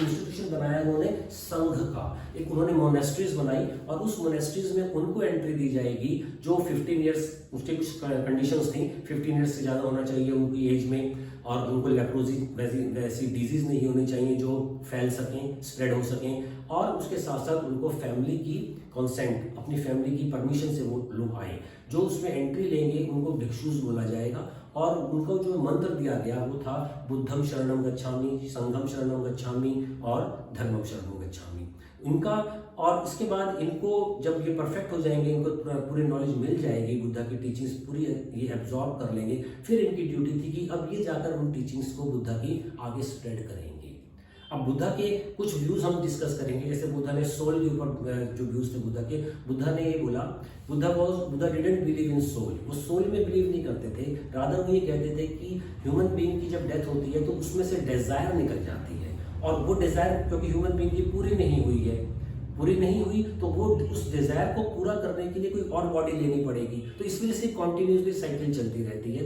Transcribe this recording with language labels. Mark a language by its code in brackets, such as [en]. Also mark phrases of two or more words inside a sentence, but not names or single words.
[hi] इंस्टीट्यूशन बनाया उन्होंने संघ का, एक उन्होंने मोनेस्ट्रीज बनाई और उस मोनेस्ट्रीज में उनको एंट्री दी जाएगी जो 15 ईयर्स, उसके कुछ कंडीशंस थी, 15 ईयर्स से ज्यादा होना चाहिए उनकी एज में, और उनको लेप्रोसी वैसी डिजीज नहीं होनी चाहिए जो फैल सकें, स्प्रेड हो सकें, और उसके साथ साथ उनको फैमिली की कंसेंट, अपनी फैमिली की परमिशन से वो लोग आए। जो उसमें एंट्री लेंगे उनको भिक्षुस बोला जाएगा, और उनको जो मंत्र दिया गया वो था [pi] बुद्धम शरणम गच्छामि, संघम शरणम गच्छामि [hi] और [pi] धर्मम शरणम गच्छामि [hi] इनका। और इसके बाद इनको जब ये परफेक्ट हो जाएंगे, इनको पूरी नॉलेज मिल जाएगी, बुद्धा की टीचिंग्स पूरी ये एब्जॉर्ब कर लेंगे, फिर इनकी ड्यूटी थी कि अब ये जाकर उन टीचिंग्स को बुद्धा की आगे स्प्रेड करेंगे। अब बुद्धा के कुछ व्यूज हम डिस्कस करेंगे, जैसे बुद्धा ने सोल के ऊपर जो व्यूज थे बुद्धा के, बुद्धा ने ये बोला, [en] Buddha didn't believe in soul, [hi] वो सोल में बिलीव नहीं करते थे, रादर वो ये कहते थे कि [en] human being [hi] की जब डेथ होती है तो उसमें से डिजायर निकल जाती है, और वो डिजायर क्योंकि [en] human being [hi] की पूरी नहीं हुई तो वो उस डिजायर को पूरा करने के लिए कोई और बॉडी लेनी पड़ेगी, तो इस वजह से [en] continuously cycle [hi] चलती रहती है।